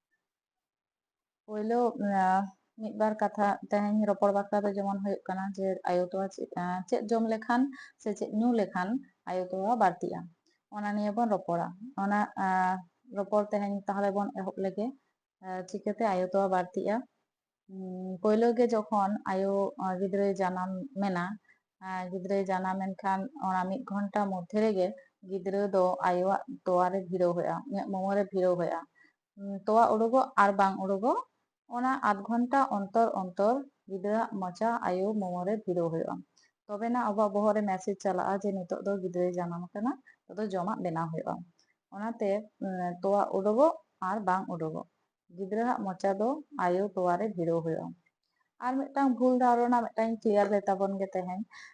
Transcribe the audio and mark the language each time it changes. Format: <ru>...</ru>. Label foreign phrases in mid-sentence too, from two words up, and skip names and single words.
<sat>ᱯᱳᱭᱞᱳ ᱢᱤᱫ ᱵᱟᱨ ᱠᱟᱛᱷᱟ ᱛᱮᱦᱮᱧ ᱨᱚᱯᱚᱲ ᱵᱟᱠᱷᱨᱟ ᱫᱚ ᱡᱮᱢᱚᱱ ᱦᱩᱭᱩᱜ ᱠᱟᱱᱟ ᱡᱮ ᱟᱭᱳ ᱛᱚᱣᱟ ᱪᱮᱫ ᱡᱚᱢ ᱞᱮᱠᱷᱟᱱ ᱥᱮ ᱪᱮᱫ ᱧᱩ ᱞᱮᱠᱷᱟन ᱟᱭᱳ ᱛᱚᱣᱟ ᱵᱟᱹᱲᱛᱤᱜᱼᱟ ᱚᱱᱟ ᱱᱤᱭᱮ ᱵᱚᱱ ᱨᱚᱯᱚᱲᱟ ᱚᱱᱟ ᱨᱚᱯᱚᱲ ᱛᱮᱦᱮᱧ ᱛᱟᱦᱞᱮ ᱵᱚᱱ ᱮᱦᱚᱵ ᱞᱮᱜᱮ ᱪᱤᱠᱟᱹᱛᱮ ᱟᱭᱳ ᱛᱚᱣᱟ ᱵᱟᱹᱲᱛᱤᱜᱼᱟ ᱯᱳᱭᱞᱳ ᱜᱮ ᱡᱚᱠᱷᱚᱱ ᱟᱭᱳ ᱜᱤᱫᱽᱨᱟᱹᱭ ᱡᱟᱱᱟᱢ ᱢᱮᱱᱟ ᱜᱤᱫᱽᱨᱟᱹᱭ ᱡᱟᱱᱟᱢᱮᱱ ᱠᱷᱟᱱ ᱚᱱᱟ 1</sat> <bn>ঘন্টা মধ্যে</bn> <sat>ᱨᱮᱜᱮ ᱜᱤᱫᱽᱨᱟᱹ ᱫᱚ ᱟᱭᱳᱣᱟᱜ ᱛᱚᱣᱟ ᱨᱮ ᱵᱷᱤᱲᱟᱹᱣ ᱦᱩᱭᱩᱜᱼᱟ ᱢᱚᱢᱚ ᱨᱮ ᱵᱷᱤᱲᱟᱹᱣ ᱦᱩᱭᱩᱜᱼᱟ ᱛᱚᱣᱟ ᱩᱰᱩᱠᱚᱜ আর ᱵᱟᱝ ᱩᱰᱩᱠᱚᱜ ᱚᱱᱟ ᱟᱫᱷ</sat> <bn>ঘন্টা অন্তর অন্তর</bn> <sat>ᱜᱤᱫᱽᱨᱟᱹᱣᱟᱜ ᱢᱚᱪᱟ ᱟᱭᱳ ᱢᱚᱢᱚ ᱨᱮ ᱵᱷᱤᱲᱟᱹᱣ ᱦᱩᱭᱩᱜᱼᱟ ᱛᱚᱵᱮᱱᱟ ᱟᱵᱚᱣᱟᱜ ᱵᱚᱦᱚᱜ ᱨᱮ ᱢᱮᱥᱮᱡ ᱪᱟᱞᱟᱜᱼᱟ ᱡᱮ ᱱᱤᱛᱚᱜ ᱫᱚ ᱜᱤᱫᱽᱨᱟᱹᱭ ᱡᱟᱱᱟᱢ ᱟᱠᱟᱱᱟ ᱱᱤᱛᱚᱜ ᱫᱚ ᱡᱚᱢᱟᱜ ᱵᱮᱱᱟᱣ ᱦᱩᱭᱩᱜᱼᱟ ᱚᱱᱟᱛᱮ ᱛᱚᱣᱟ ᱩᱰᱩᱠᱚᱜ ᱟᱨ ᱵᱟᱝ ᱩᱰᱩᱠᱚᱜ ᱜᱤᱫᱽᱨᱟᱹᱣᱟᱜ ᱢᱚᱪᱟ ᱫᱚ ᱟᱭᱳ ᱛᱚᱣᱟ ᱨᱮ ᱵᱷᱤᱲᱟᱹᱣ ᱦᱩᱭᱩᱜᱼᱟ ᱟᱨ ᱢᱤᱫᱴᱟᱝ ᱵᱷᱩᱞ ᱫᱷᱟᱨᱚᱱᱟ ᱢᱤᱫᱴᱟᱝ ᱠᱞᱤᱭᱟᱨ ᱞᱮ ᱛᱟᱵᱚᱱ ᱜᱮ ᱛᱮᱦᱮᱧ</sat>